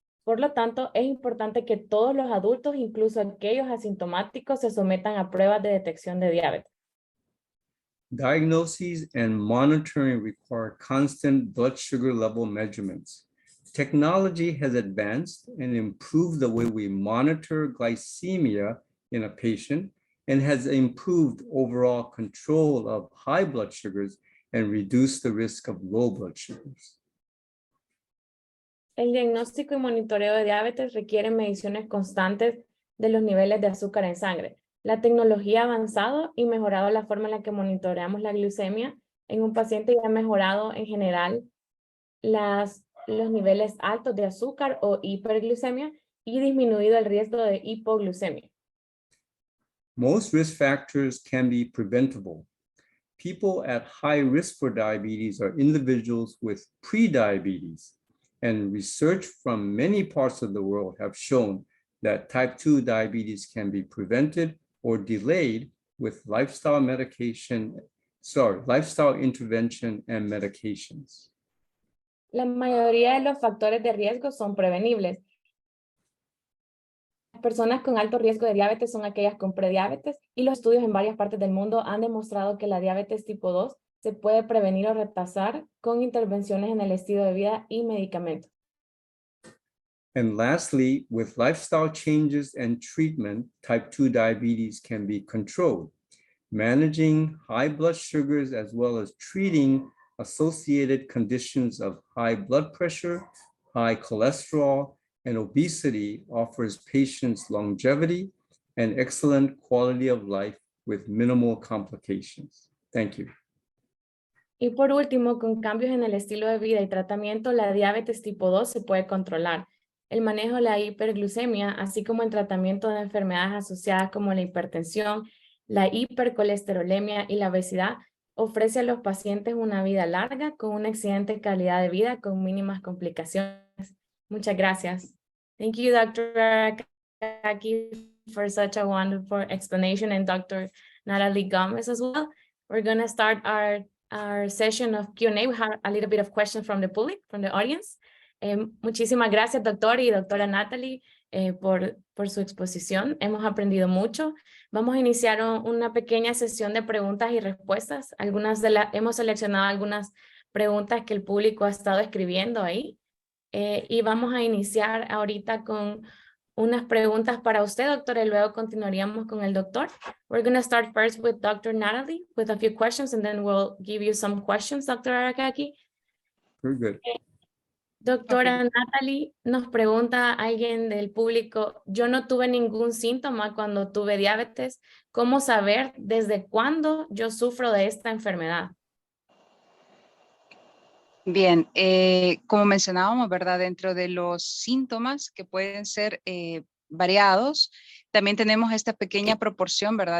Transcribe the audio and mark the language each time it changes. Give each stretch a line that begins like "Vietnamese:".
Spanish: Por lo tanto, es importante que todos los adultos, incluso aquellos asintomáticos, se sometan a pruebas de detección de diabetes.
English: Diagnoses and monitoring require constant blood sugar level measurements. Technology has advanced and improved the way we monitor glycemia in a patient and has improved overall control of high blood sugars and reduced the risk of low blood sugars.
Spanish: El diagnóstico y monitoreo de diabetes requieren mediciones constantes de los niveles de azúcar en sangre. La tecnología ha avanzado y mejorado la forma en la que monitoreamos la glucemia en un paciente y ha mejorado en general los niveles altos de azúcar o hiperglucemia y disminuido el riesgo de hipoglucemia.
English: Most risk factors can be preventable. People at high risk for diabetes are individuals with prediabetes, and research from many parts of the world have shown that type 2 diabetes can be prevented or delayed with lifestyle intervention and medications.
Spanish: La mayoría de los factores de riesgo son prevenibles. Las personas con alto riesgo de diabetes son aquellas con prediabetes y los estudios en varias partes del mundo han demostrado que la diabetes tipo 2 se puede prevenir o retrasar con intervenciones en el estilo de vida y medicamentos.
English: And lastly, with lifestyle changes and treatment, type 2 diabetes can be controlled. Managing high blood sugars as well as treating associated conditions of high blood pressure, high cholesterol, and obesity offers patients longevity and excellent quality of life with minimal complications. Thank you.
Spanish: Y por último, con cambios en el estilo de vida y tratamiento, la diabetes tipo 2 se puede controlar. El manejo de la hiperglucemia, así como el tratamiento de enfermedades asociadas como la hipertensión, la hipercolesterolemia y la obesidad, ofrece a los pacientes una vida larga con una excelente calidad de vida con mínimas complicaciones. Muchas gracias.
English: Thank you, Dr. Arakaki, for such a wonderful explanation, and Dr. Natalie Gomez as well. We're going to start our session of Q&A. We have a little bit of questions from the public, from the audience.
Spanish: Muchísimas gracias, doctor y doctora Natalie, por su exposición. Hemos aprendido mucho. Vamos a iniciar una pequeña sesión de preguntas y respuestas. Hemos seleccionado algunas preguntas que el público ha estado escribiendo ahí. Y vamos a iniciar ahorita con unas preguntas para usted, doctora, y luego continuaríamos con el doctor.
English: We're going to start first with Dr. Natalie with a few questions, and then we'll give you some questions, Dr. Arakaki. Very good.
Spanish: Doctora Natalie, nos pregunta alguien del público, yo no tuve ningún síntoma cuando tuve diabetes. ¿Cómo saber desde cuándo yo sufro de esta enfermedad? Bien, como mencionábamos, ¿verdad? Dentro de los síntomas que pueden ser variados, también tenemos esta pequeña proporción, ¿verdad?